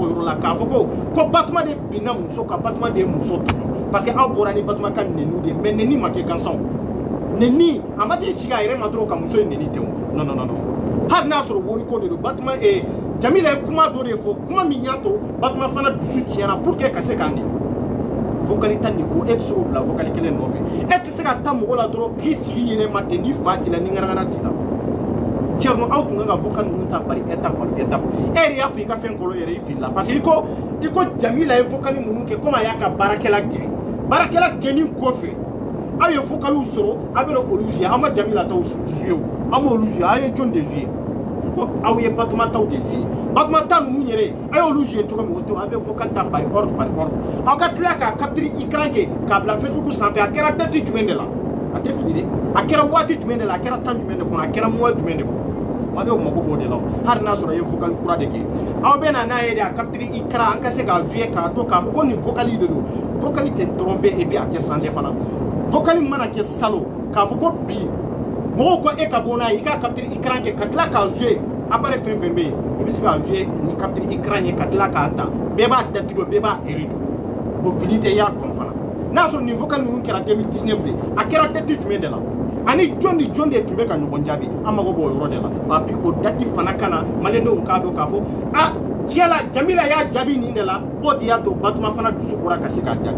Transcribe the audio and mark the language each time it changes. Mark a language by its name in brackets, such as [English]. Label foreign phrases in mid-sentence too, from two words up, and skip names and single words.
[Bambara] k'o yɔrɔ la k'a fɔ ko Batuma de binna muso ka Batuma de ye muso tɔɲɔ parce que aw bɔra ni Batuma ka neni de mais neni ma kɛ gansan neni a ma t'i sigi a yɛrɛ ma dɔrɔn ka muso in neni ten o non non non hali n'a sɔrɔ wariko de don Batuma Jamila ye kuma dɔ de fɔ kuma min y'a to Batuma fana dusu tiɲɛna [French] pour que [Bambara] ka se k'a neni vocal tan ni ko e tɛ se k'o bila vocal kelen nɔfɛ e tɛ se ka taa mɔgɔ la dɔrɔn k'i sigi yɛrɛ ma ten ni fa t'i la ni ŋanaŋana t'i la cɛrno aw tun kan ka vocal ninnu ta [French] par étape par étape [Bambara] e yɛrɛ y'a fɔ i ka fɛn kɔlɔ yɛrɛ i filila [French] parce que [Bambara] i ko Jamila ye vocal minnu kɛ komi a y'a ka baarakɛla gɛnni kɔfɛ aw ye vocaliw sɔrɔ a bɛ na olu jouer aw ma Jamila taw jouer o aw ma olu jouer aw ye jɔn de jouer ko aw ye Batuma taw de jouer Batuma ta ninnu yɛrɛ a y'olu jouer cogo min o tɛ a bɛ vocal ta [French] par ordre [Bambara] aw ka tila k'a [French] capture écran [Bambara] kɛ k'a bila Facebook sanfɛ a kɛra date jumɛn de la a tɛ fili dɛ a kɛra waati jumɛn de la a kɛra temps jumɛn de kɔnɔ a kɛra mois jumɛn de kɔnɔ maliyɛnw mago b'o de la hali n'a sɔrɔ a ye vocal kura de kɛ aw bɛ na n'a ye de a [French] capture écran [Bambara] an ka se k'a jouer k'a to k'a fɔ ko nin vocal de don vocal tɛ tromper [French] et puis [Bambara] a tɛ changer fana vocal mana kɛ salon k'a fɔ ko bi mɔgɔw ko e ka bɔ n'a ye i k'a [French] capture écran [Bambara] kɛ ka tila k'a jouer appareil fɛn fɛn bɛ yen i bɛ se ka jouer ni [French] capture écran [Bambara] ye ka tila k'a ta bɛɛ b'a datugu bɛɛ b'a eri don o fili tɛ y'a kɔnɔ fana n'a sɔrɔ nin vocal ninnu kɛra 2019 de a kɛra date jumɛn de la ani jɔn ni jɔn de tun bɛ ka ɲɔgɔn jaabi an mago b'o yɔrɔ de la wa bi o date fana kana maliyɛndenw k'a dɔn k'a fɔ a tiɲɛ la Jamila y'a jaabi nin de la o de y'a to Batuma fana dusu bɔra ka se k'a jaabi